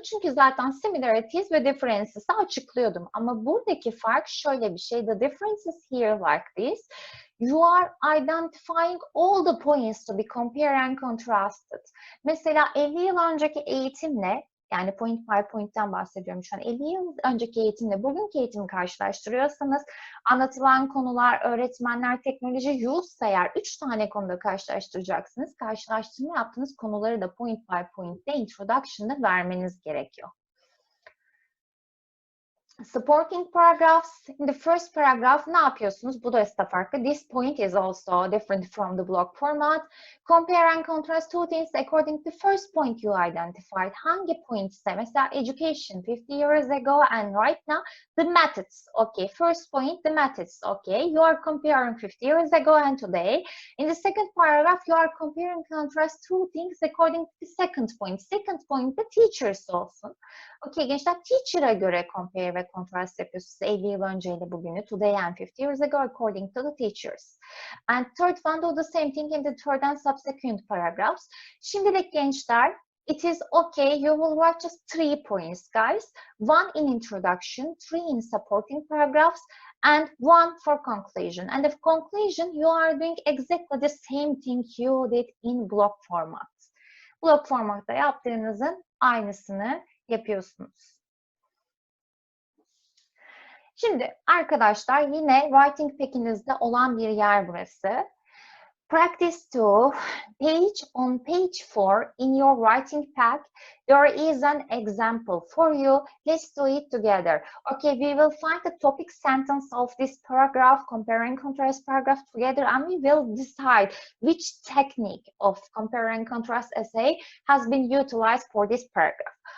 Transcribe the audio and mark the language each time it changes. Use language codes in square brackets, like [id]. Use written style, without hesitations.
[tr] Çünkü zaten similarities ve differences'ı açıklıyordum. Ama buradaki fark şöyle bir şey. [en] The differences here like this. You are identifying all the points to be compared and contrasted. [tr] Mesela 50 yıl önceki eğitimle, yani point by point'ten bahsediyorum şu an. 50 yıl önceki eğitimle bugünkü eğitimi karşılaştırıyorsanız, anlatılan konular, öğretmenler, teknoloji, use eğer 3 tane konuda karşılaştıracaksınız. Karşılaştırma yaptığınız konuları da point by point'te introduction'da vermeniz gerekiyor. [en] Supporting paragraphs. In the first paragraph [tr] ne yapıyorsunuz? Bu da aslında farklı. [en] This point is also different from the block format. Compare and contrast two things according to the first point you identified. [tr] Hangi point'se? [en] Mesela education 50 years ago and right now the methods. Okay, first point the methods. Okay, you are comparing 50 years ago and today. In the second paragraph you are comparing and contrast two things according to the second point. Second point the teachers olsun. [tr] Okay gençler, teacher'a göre compare ve contrast yapıyorsunuz. 50 yıl önceyle bugünü, [en] today and 50 years ago according to the teachers. And third one, do the same thing in the third and subsequent paragraphs. [tr] Şimdilik gençler, [en] it is okay, you will write just 3 points, guys. 1 in introduction, 3 in supporting paragraphs, and 1 for conclusion. And if conclusion, you are doing exactly the same thing you did in block format. [tr] Block formatta yaptığınızın aynısını yapıyorsunuz. Şimdi arkadaşlar, yine writing pack'inizde olan bir yer burası. [en] Practice 2, on page 4 in your writing pack, there is an example for you. Let's do it together. Okay, we will find the topic sentence of this paragraph, compare and contrast paragraph together, and we will decide which technique of compare and contrast essay has been utilized for this paragraph.